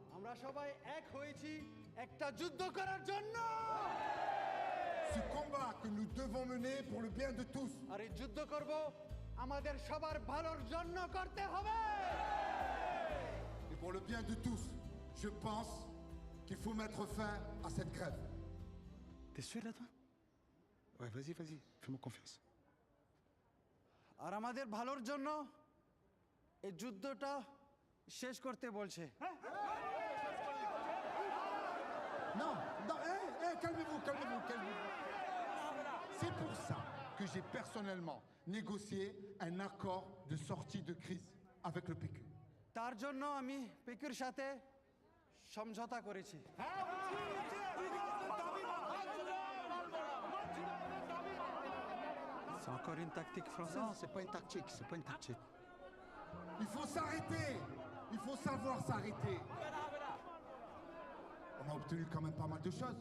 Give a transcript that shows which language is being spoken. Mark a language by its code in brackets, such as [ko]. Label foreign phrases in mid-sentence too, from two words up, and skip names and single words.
[fr] Ce combat que nous devons mener pour le bien de tous. Et pour le bien de tous, je pense qu'il faut mettre fin à cette grève. T'es sûr là, toi? Ouais, vas-y, fais-moi confiance. [bn] আর আমাদের ভালোর জন্য এই যুদ্ধটা শেষ করতে বলছে। [fr] Non, calmez-vous. C'est pour ça que j'ai personnellement négocié un accord de sortie de crise avec le PQ. [bn] তার জন্য আমি পিকুর সাথে সমঝোতা করেছি। [fr] C'est encore une tactique française? Non, c'est pas une tactique. Il faut s'arrêter. Il faut savoir s'arrêter. On a obtenu quand même pas mal de choses.